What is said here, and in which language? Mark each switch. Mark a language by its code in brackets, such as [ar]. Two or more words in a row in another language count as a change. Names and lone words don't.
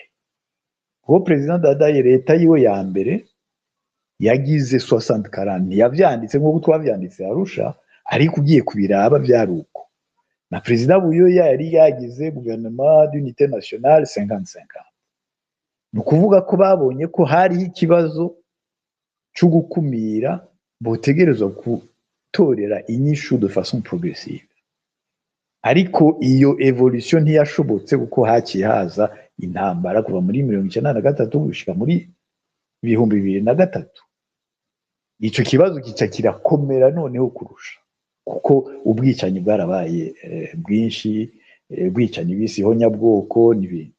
[rn] Kuko President Ndadaye leta yiwe ya mbere yagize 60-40, yavyanditse nk'uko twavyanditse Arusha, ariko ugiye kubiraba vyaruko. Na President Buyoya yari yagize [fr] gouvernement d'unité nationale [rn] 50-50. Ni ukuvuga ko babonye ko hariho ikibazo cyo gukumira, botegerezwa gutorera inyishu [fr] de façon progressive. [rn] Ariko iyo evolution ntiyashobotse kuko haciye haza intambara kuva muri 1993 gushika muri 2003. Ico kibazo kica kirakomera noneho kurusha, kuko ubwicanyi bwarabaye bwinshi, ubwicanyi bisi honyabwoko n'ibindi.